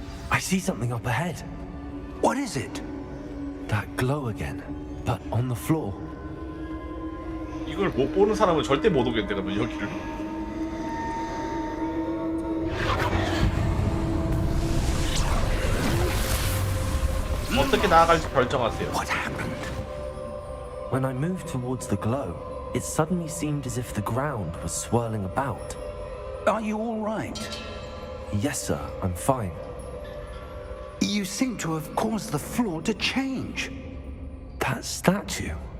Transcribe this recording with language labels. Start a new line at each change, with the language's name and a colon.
English: I see something up ahead. What is it? That glow again, but on the floor.
Korean: 이걸 못 보는 사람은 절대 못 오겠대 그러면 여기를. 어떻게 나아갈지 결정하세요.
English: What happened? When I moved towards the glow, it suddenly seemed as if the ground was swirling about. Are you all right? Yes, sir, I'm fine. You seem to have caused the floor to change. That statue.